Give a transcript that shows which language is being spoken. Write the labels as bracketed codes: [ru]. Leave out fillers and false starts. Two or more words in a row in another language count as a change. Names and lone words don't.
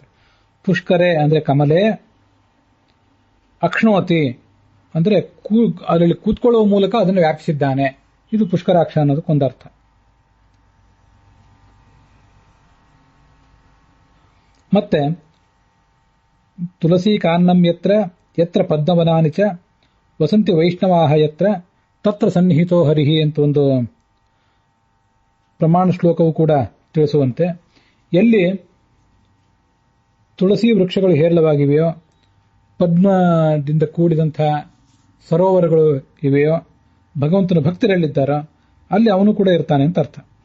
[kn] ಪುಷ್ಕರೆ ಅಂದ್ರೆ ಕಮಲೆ, ಅಕ್ಷ್ಣೋತಿ ಅಂದ್ರೆ ಅದರಲ್ಲಿ ಕೂತ್ಕೊಳ್ಳುವ ಮೂಲಕ ಅದನ್ನು ವ್ಯಾಪಿಸಿದ್ದಾನೆ. ಇದು ಪುಷ್ಕರಾಕ್ಷ ಅನ್ನೋದಕ್ಕೊಂದರ್ಥ. ಮತ್ತೆ [sa] ತುಳಸಿ ಕಾನ್ನಂ ಯತ್ರ ಯತ್ರ ಪದ್ಮವನಾನಿ ಚ ವಸಂತಿ ವೈಷ್ಣವಾಹ ಯತ್ರ ತತ್ರ ಸನ್ನಿಹಿತೋ ಹರಿಹಿ [kn] ಅಂತ ಒಂದು ಪ್ರಮಾಣ ಶ್ಲೋಕವು ಕೂಡ ತಿಳಿಸುವಂತೆ, ಎಲ್ಲಿ ತುಳಸಿ ವೃಕ್ಷಗಳು ಹೇರಳವಾಗಿವೆಯೋ, ಪದ್ಮದಿಂದ ಕೂಡಿದಂತಹ ಸರೋವರಗಳು ಇವೆಯೋ, ಭಗವಂತನ ಭಕ್ತರಲ್ಲಿದ್ದಾರೋ ಅಲ್ಲಿ ಅವನು ಕೂಡ ಇರ್ತಾನೆ ಅಂತ ಅರ್ಥ.